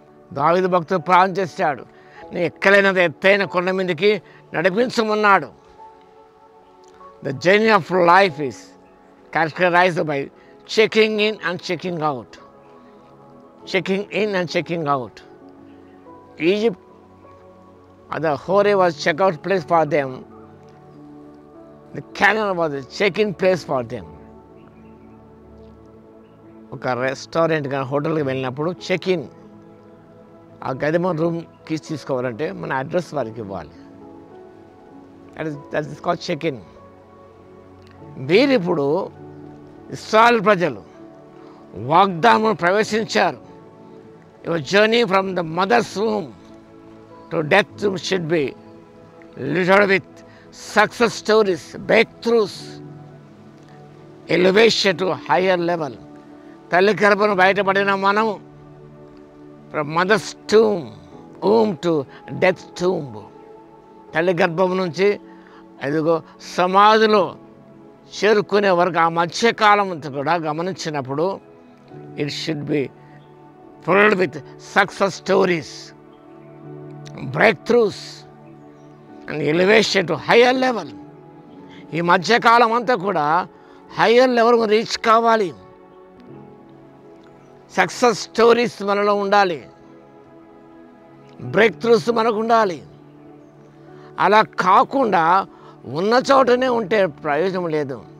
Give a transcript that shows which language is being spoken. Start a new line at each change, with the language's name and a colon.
Telugu: దావీదు భక్తుడు ప్రార్థన చేశాడు, నేను ఎక్కలేనంత ఎత్తైన కొండ మీదకి నడిపించమన్నాడు.
English: The journey of life is characterised by checking in and checking out. Checking in and checking out. Egypt, the Horeb was a check-out place for them. The Canaan was a check-in place for them.
Telugu: ఒక restaurant కానీ హోటల్కి వెళ్ళినప్పుడు check-in, ఆ గది మన room keys తీసుకోవాలంటే మన address వారికి ఇవ్వాలి.
English: That is called check in.
Telugu: వీరిప్పుడు ఇశ్రాయేలు ప్రజలు వాగ్దానం ప్రవేశించారు.
English: Your journey from the mother's womb to death should be littered with success stories, breakthroughs, elevation to higher level.
Telugu: తల్లి గర్భను బయటపడిన మనము
English: from mother's womb to death tomb.
Telugu: తల్లి గర్భం నుంచి అదిగో సమాధిలో చేరుకునే వరకు ఆ మధ్యకాలం కూడా గమనించినప్పుడు
English: It should be filled with success stories, breakthroughs, and elevation to higher level.
Telugu: ఈ మధ్యకాలం అంతా కూడా హయ్యర్ లెవెల్ రీచ్ కావాలి. సక్సెస్ స్టోరీస్ మనలో ఉండాలి, బ్రేక్ త్రూస్ మనకు ఉండాలి. అలా కాకుండా ఉన్న చోటనే ఉంటే ప్రయోజనం లేదు.